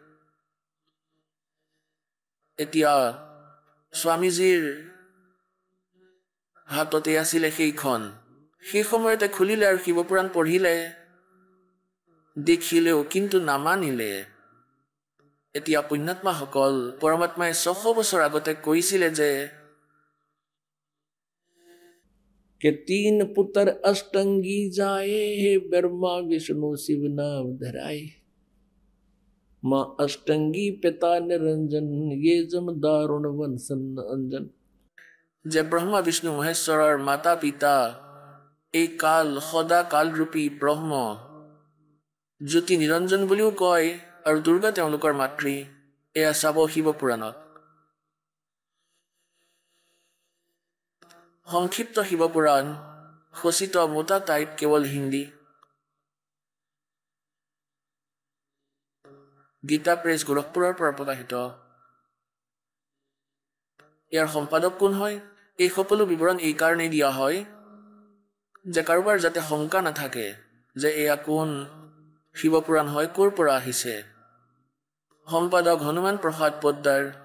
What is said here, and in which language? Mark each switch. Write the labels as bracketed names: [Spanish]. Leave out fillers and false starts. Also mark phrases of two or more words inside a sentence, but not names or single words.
[Assamese] এতিয়া স্বামীজীৰ হাততে আছিলে সেইখন সেই সময়তে খুলিলে আৰু শিৱপুৰাণ পঢ়িলে দেখিলেও কিন্তু নামানিলে এতিয়া পুণ্যাত্মাসকল পৰমাত্মাই 600 বছৰ আগতে কৈছিলে যে [Hindi] के 3 पुत्र अष्टंगी जाए हे ब्रह्मा विष्णु शिव नाम धराए माँ अष्टंगी पिता निरंजन ये जम दारुण वंशन अंजन [Assamese] যে ব্ৰহ্মা বিষ্ণু মহেশ্বৰৰ মাতা পিতা এই কাল সদা কালৰূপী ব্ৰহ্ম জ্যোতি নিৰঞ্জন বুলিও কয় আৰু দুৰ্গা তেওঁলোকৰ মাতৃ এয়া চাব শিৱপুৰাণত সংক্ষিপ্ত শিৱপুৰাণ খচিত মোটা টাইপ কেৱল হিন্দী গীতা প্ৰেছ গোৰখপুৰৰ পৰা প্ৰকাশিত ইয়াৰ সম্পাদক কোন হয় এই সকলো বিৱৰণ এই কাৰণেই দিয়া হয় যে কাৰোবাৰ যাতে শংকা নাথাকে যে এয়া কোন শিৱপুৰাণ হয় ক'ৰ পৰা আহিছে সম্পাদক হনুমান প্ৰসাদ পোদ্দাৰ